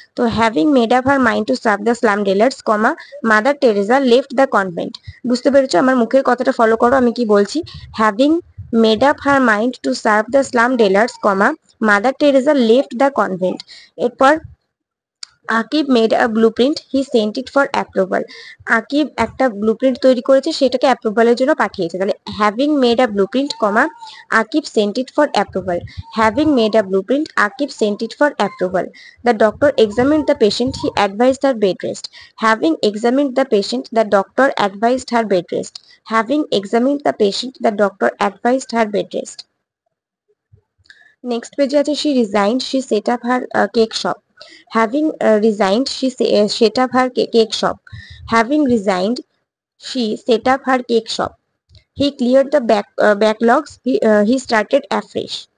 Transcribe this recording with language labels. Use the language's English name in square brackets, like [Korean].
[English] তো having made up her mind to serve the slum dwellers, comma Mother Teresa left the convent. [Bangla] বুঝতে পেরেছো? আমার মুখের কথাটা ফলো করো, আমি কি বলছি। [English] having made up her mind to serve the slum dwellers, comma Mother Teresa left the convent. এরপর Aqib made a blueprint, he sent it for approval. [Bangla] Akib একটা ব্লুপ্রিন্ট তৈরি করেছে, সেটাকে অ্যাপ্রুভালের জন্য পাঠিয়েছে। [English] তাহলে having made a blueprint comma Aqib sent it for approval. Having made a blueprint Aqib sent it for approval. The doctor examined the patient, he advised her bed rest. Having examined the patient, the doctor advised her bed rest. Having examined the patient, the doctor advised her bed rest. [Bangla] Next পেজে আছে [English] she resigned, she set up her cake shop. Having resigned, she set up her cake shop. Having resigned, she set up her cake shop. He cleared the backlogs, he started afresh.